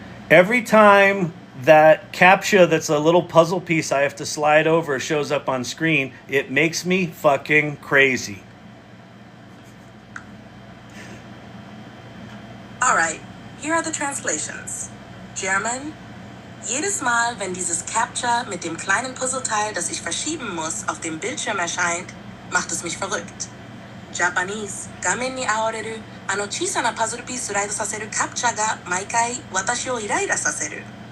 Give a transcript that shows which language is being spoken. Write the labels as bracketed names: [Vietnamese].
[English] Every time that CAPTCHA that's a little puzzle piece I have to slide over shows up on screen, it makes me fucking crazy. Alright, here are the translations. German. [German] Jedes Mal, wenn dieses CAPTCHA mit dem kleinen Puzzleteil, das ich verschieben muss, auf dem Bildschirm erscheint, macht es mich verrückt. [English] Japanese. [Japanese] 画面に現れるあの小さなパズルピーススライドさせるCAPTCHAが毎回私をイライラさせる。